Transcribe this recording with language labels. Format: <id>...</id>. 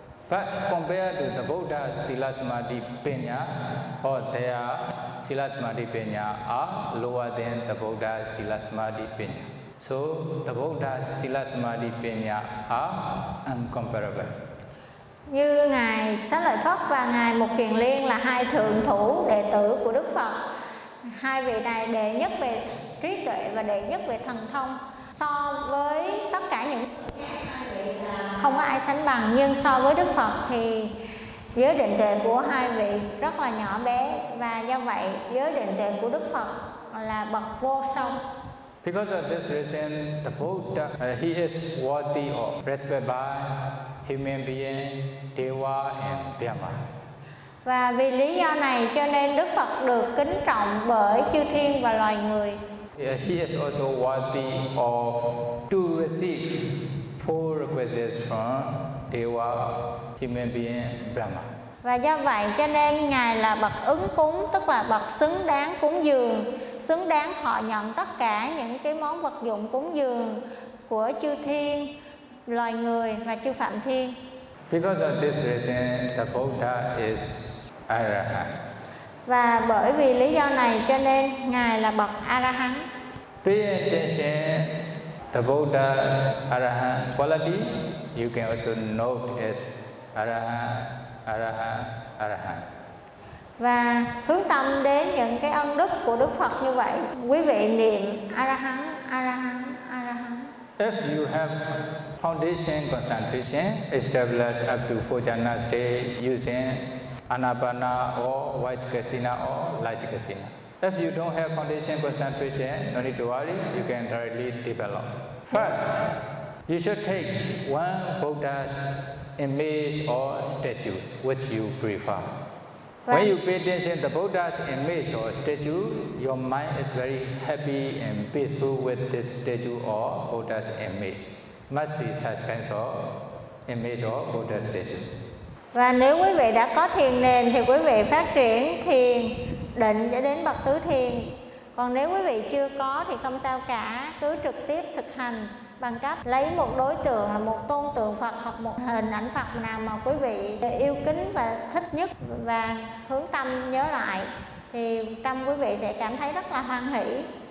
<en>But compared to the Buddha's sila, samadhi, pinya, or their sila, samadhi, pinya are lower than the Buddha's sila, samadhi, pinya. So the Buddha's sila, samadhi, pinya are incomparable.</en> <vi>Như Ngài Xá Lợi Phất và Ngài Mục Kiền Liên là hai thượng thủ đệ tử của Đức Phật. Hai vị này đệ nhất về trí tuệ và đệ nhất về thần thông. so với tất cả những không có ai sánh bằng, nhưng so với Đức Phật thì giới định tuệ của hai vị rất là nhỏ bé, và do vậy giới định tuệ của Đức Phật là bậc vô song.</vi> <en>Because of this reason, the Buddha, he is worthy of respect by human being, Deva and Brahma.</en> <vi>Và vì lý do này cho nên Đức Phật được kính trọng bởi chư thiên và loài người.</vi> <en>He is also worthy of to receive four requisites from Deva, human being, Brahma.</en> <vi>Và do vậy cho nên Ngài là bậc ứng cúng, tức là bậc xứng đáng cúng dường, xứng đáng họ nhận tất cả những cái món vật dụng cúng dường của chư thiên, loài người và chư phạm thiên.</vi> <en>Because of this reason, the Buddha is Arahant.</en> <vi>Và bởi vì lý do này cho nên Ngài là bậc Arahant.</vi> <en>Pay attention, the Buddha's Arahant quality, you can also note as Arahant, Arahant, Arahant.</en> <vi>Và hướng tâm đến những cái ân đức của Đức Phật như vậy, quý vị niệm Arahant, Arahant, Arahant.</vi> <en>If you have foundation concentration established up to Phojana state using Anapana or White Kasina or Light Kasina. If you don't have foundation concentration, no need to worry, you can directly develop. First, you should take one Buddha's image or statues, which you prefer. When you pay attention to the Buddha's image or statue, your mind is very happy and peaceful with this statue or Buddha's image. Must be such kinds of image or Buddha statue.</en> <vi>Và nếu quý vị đã có thiền nền thì quý vị phát triển thiền định cho đến bậc tứ thiền. Còn nếu quý vị chưa có thì không sao cả, cứ trực tiếp thực hành bằng cách lấy một đối tượng là một tôn tượng Phật hoặc một hình ảnh Phật nào mà quý vị yêu kính và thích nhất và hướng tâm nhớ lại, thì tâm quý vị sẽ cảm thấy rất là hoan hỷ.</vi>